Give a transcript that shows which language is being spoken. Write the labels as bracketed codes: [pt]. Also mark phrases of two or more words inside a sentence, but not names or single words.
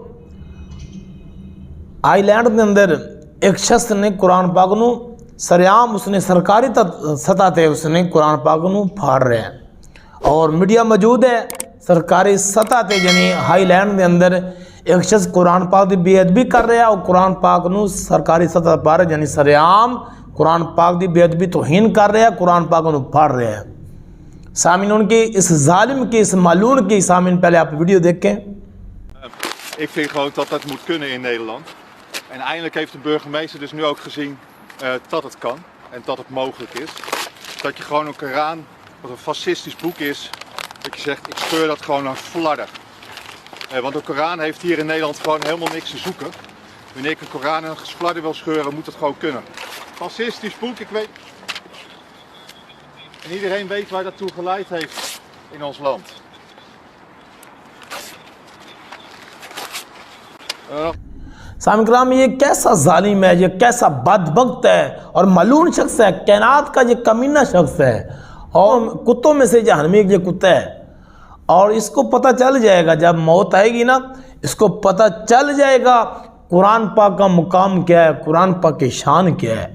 [ur] آئی لینڈ کے اندر ایک شخص نے قرآن پاک نو سریعام اس نے سرکاری سطح تے اس نے قرآن پاک نو پھاڑ رہے ہیں، اور میڈیا موجود ہے سرکاری سطح تے، یعنی ہائی لینڈ کے اندر ایک شخص قرآن پاک دی بے ادبی کر رہا ہے اور قرآن پاک نو سرکاری سطح پر یعنی سریعام قرآن پاک دی بے ادبی توہین کر رہا ہے، قرآن پاک نو پھاڑ رہا ہے۔ سامعین، ان کی اس ظالم کی، اس ملعون کی، سامعین پہلے آپ ویڈیو دیکھیں۔ [nl] Ik vind gewoon dat dat moet kunnen in Nederland. En eindelijk heeft de burgemeester dus nu ook gezien dat het kan en dat het mogelijk is. Dat je gewoon een Koran, wat een fascistisch boek is, dat je zegt ik scheur dat gewoon aan flarden. Want de Koran heeft hier in Nederland gewoon helemaal niks te zoeken. Wanneer ik een Koran en een flarden wil scheuren, moet het gewoon kunnen. Fascistisch boek, ik weet. En iedereen weet waar dat toe geleid heeft in ons land. [ur] سامعین کرام، یہ کیسا ظالم ہے، یہ کیسا بدبخت ہے اور ملعون شخص ہے، کائنات کا یہ کمینہ شخص ہے، اور کتوں میں سے جہنمی یہ کتا ہے، اور اس کو پتہ چل جائے گا جب موت آئے گی نا، اس کو پتہ چل جائے گا قرآن پاک کا مقام کیا ہے، قرآن پاک کی شان کیا ہے۔